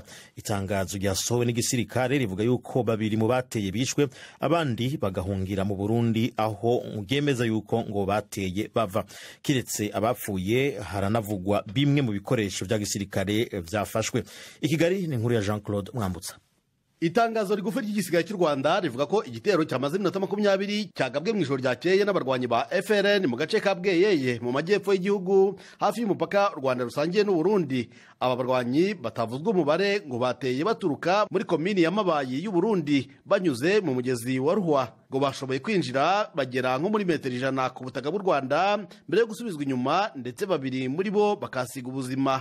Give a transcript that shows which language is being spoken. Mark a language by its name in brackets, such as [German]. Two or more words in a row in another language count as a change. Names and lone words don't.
[Kinyarwanda] Itangazo ryasohowe n'igisirikare rivuga yuko 2 mu bateye bishwe, abandi bagahungira mu Burundi, aho mugemeza yuko ngo bateye bava. Kiretse abapfuye, haranavugwa bimwe mu bikoresho bya gisirikare byafashwe. Ikigali ni inkuru ya Jean-Claude Mwambutsa. Itangazo rigufi ry'igisirikare cy'u Rwanda rivuga ko igitero cyamaze iminota 20 cyagabwe mu ijoro ryakeye n'abarwanyi ba FLN mu gace ka Bweyeye mu majyepfo y'igihugu hafi y'umupaka u Rwanda rusangiye n'u Burundi. Aba barwanyi batavuzwe umubare ngo bateye baturuka muri komini ya Mabayi y'u Burundi banyuze mu mugezi wa Ruhwa, ngo bashoboye kwinjira bagera nko muri metero 100 ku butaka bw'u Rwanda mbere yo gusubizwa inyuma, ndetse 2 muri bo bakasiga ubuzima.